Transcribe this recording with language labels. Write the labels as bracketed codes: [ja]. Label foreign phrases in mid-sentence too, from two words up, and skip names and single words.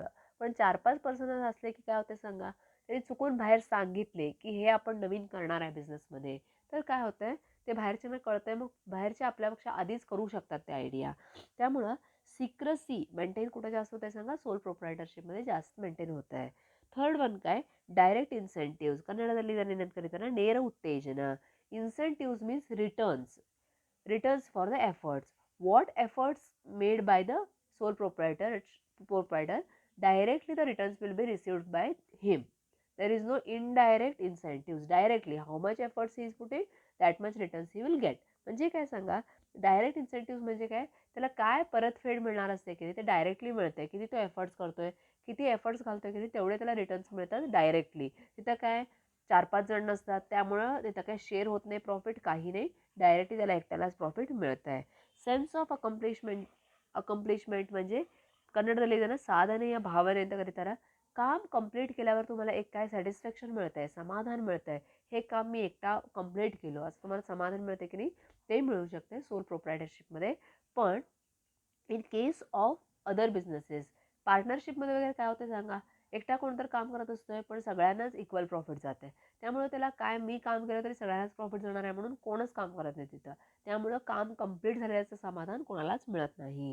[mr] पण 4-5 पर्सन असले की काय होते सांगा? त्यांनी चुकून बाहेर सांगितले की हे आपण नवीन करणार आहे बिझनेसमध्ये, तर काय होतंय? ते बाहेरच्यांना कळतंय, मग बाहेरचे आपल्यापेक्षा आधीच करू शकतात त्या आयडिया. त्यामुळं [en] secrecy maintain [mr] कुठं जास्त होत आहे सांगा? सोल प्रोप्रायटरशिपमध्ये जास्त मेंटेन होत आहे. [en] third one [kn] काय? [en] direct incentives. [kn] ಕನ್ನಡದಲ್ಲಿ ಇದನ್ನು ಏನಂತ ಕರೀತಾರೆ? ನೇರ ಉತ್ತೇಜನ. [en] incentives means returns for the efforts. What efforts made by the sole proprietor, directly the returns will be received by him. There is no indirect incentives. Directly, how much efforts he is putting, that much returns he will get. [mr] म्हणजे काय सांगा, [en] direct incentive [mr] म्हणजे काय, त्याला काय परतफेड मिळणार असते की ते डायरेक्टली मिळते, किती तो एफर्ट्स करतोय, किती एफर्ट्स घालतोय, किती तेवढे त्याला रिटर्न्स मिळतात डायरेक्टली. तिथं काय 4-5 जण नसतात, त्यामुळं तिथं काय शेअर होत नाही प्रॉफिट, काही नाही, डायरेक्टली त्याला एकट्यालाच प्रॉफिट मिळत आहे. [en] sense of accomplishment [kn] म्हणजे ಕನ್ನಡದಲ್ಲಿ ಇದನ್ನು ಸಾಧನೆಯ ಭಾವನೆ ಅಂತ ಕರೀತಾರೆ. [mr] काम कंप्लीट केल्यावर तुम्हाला एक काय सॅटिस्फॅक्शन मिळतं आहे, समाधान मिळतं आहे, हे काम मी एकटा कंप्लीट केलं असं तुम्हाला समाधान मिळते की नाही, ते मिळू शकते सोल प्रोप्रायटरशिपमध्ये. पण [en] in case of other businesses, [mr] पार्टनरशिपमध्ये वगैरे काय होतं सांगा, एकटा कोणतर काम करत असतोय पण सगळ्यांनाच इक्वल प्रॉफिट जाते, त्यामुळे त्याला काय मी काम केलं तरी सगळ्यांनाच प्रॉफिट जाणार आहे म्हणून कोणच काम करत नाही तिथं, त्यामुळं काम कंप्लीट झाल्याचं समाधान कोणालाच मिळत नाही.